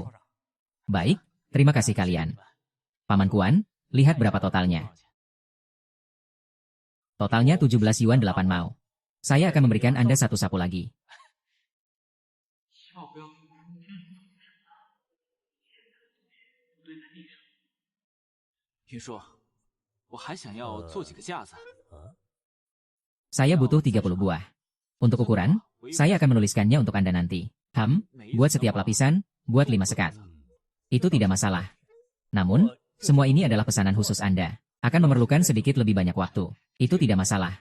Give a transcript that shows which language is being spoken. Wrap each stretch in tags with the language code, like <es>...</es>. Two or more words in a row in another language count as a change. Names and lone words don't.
<id>Baik, terima kasih kalian. Paman Kuan, lihat berapa totalnya. Totalnya 17 yuan 8 mao. Saya akan memberikan Anda 1 sapu lagi.</id> <zh>云叔，我还想要做几个架子。</zh> <id>Saya butuh 30 buah. Untuk ukuran, saya akan menuliskannya untuk Anda nanti. Buat setiap lapisan, buat 5 sekat. Itu tidak masalah. Namun, semua ini adalah pesanan khusus Anda. Akan memerlukan sedikit lebih banyak waktu. Itu tidak masalah.</id>